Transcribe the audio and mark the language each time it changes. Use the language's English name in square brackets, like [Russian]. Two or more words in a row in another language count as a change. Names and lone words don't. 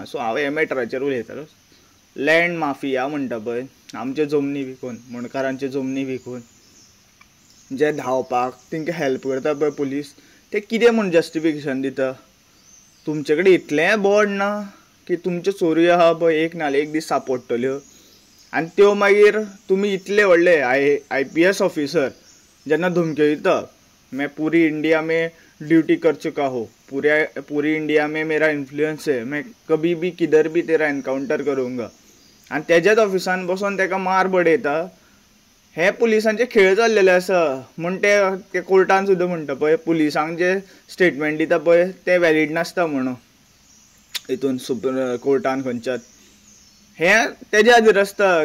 [Konkani] सो हांव हे मॅटराचेर उलयतालो. [English] land mafia [Konkani] म्हणटा पळय आमच्यो जमनी विकून मुणकारांच्यो जमनी विकून जे धांवपाक तांकां हेल्प करता पळय पुलीस ते कितें म्हूण जस्टिफिकेशन दिता. तुमचे कडेन इतलें बोड ना की तुमच्यो चोरी आहा पळय एक नाल्यार एक दीस सांपडटल्यो आनी त्यो मागीर तुमी इतले व्हडले [English] IPS officer [Konkani] जेन्ना धमक्यो दिता [Hindi] मैं पूरी इंडिया में ड्यूटी कर चुका हो पूरी इंडिया में मेरा इन्फ्लुएंस है मैं कभी भी किधर भी तेरा एनकाउंटर करूँगा [Konkani] आनी तेज्याच ऑफिसान बसून ताका मार बडयता. हे पुलिसांचे खेळ चाललेले आसा म्हूण ते कोर्टान सुद्दां म्हणटा पळय पुलिसांक जे स्टेटमेंट दिता पळय ते वॅलीड नासता म्हणून हितून कोर्टान खंयच्याच हें तेज्या खातीर आसता.